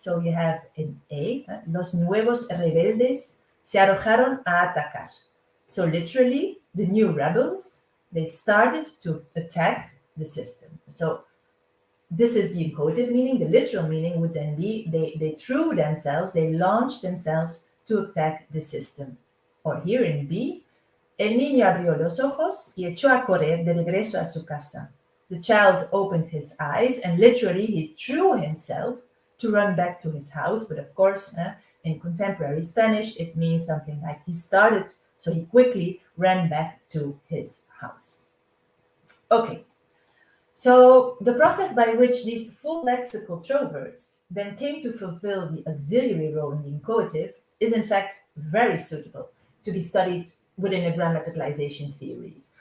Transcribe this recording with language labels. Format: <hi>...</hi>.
<en>So you have in A,</en> <es>los nuevos rebeldes se arrojaron a atacar.</es> <en>So literally, the new rebels, they started to attack the system. So this is the inchoative meaning. The literal meaning would then be they threw themselves, they launched themselves to attack the system. Or here in B,</en> <es>el niño abrió los ojos y echó a correr de regreso a su casa.</es> <en>The child opened his eyes and literally he threw himself to run back to his house. But of course, in contemporary Spanish, it means something like he started, so he quickly ran back to his house. Okay, so the process by which these full lexical throw verbs then came to fulfill the auxiliary role in the inchoative is in fact very suitable to be studied within a grammaticalization theory.</en>